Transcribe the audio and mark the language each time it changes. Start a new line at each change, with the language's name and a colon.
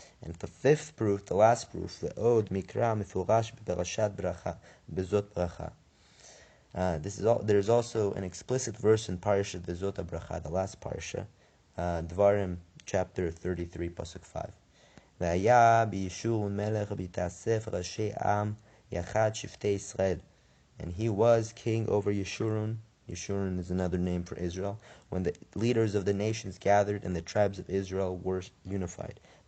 English: And the fifth proof, the last proof, the Od Mikra Mifurash Berashat Bracha Bezot Bracha. There's also an explicit verse in Parashat Bezot Bracha, the last Parasha, Dvarim chapter 33, pasuk 5.
Hebrew: והיה בישורון מלך בהתאסף ראשי עם יחד שבטי ישראל.
English: And he was king over Yeshurun. Yeshurun is another name for Israel. When the leaders of the nations gathered and the tribes of Israel were unified.